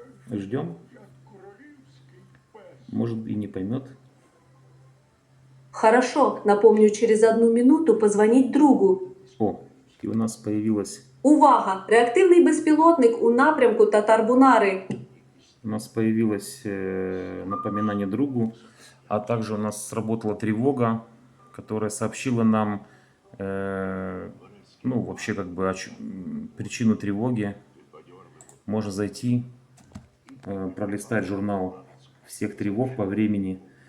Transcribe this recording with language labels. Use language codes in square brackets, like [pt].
[ru] Ждем. Может, и не поймет. Хорошо, напомню через 1 минуту позвонить другу. О, и у нас появилось... [uk] Увага! Реактивний безпілотник у напрямку Татар-Бунари. [ru] У нас появилось напоминание другу, а также у нас сработала тревога, которая сообщила нам, ну, вообще, как бы, причину тревоги. Можно зайти, пролистать журнал всех тревог по времени.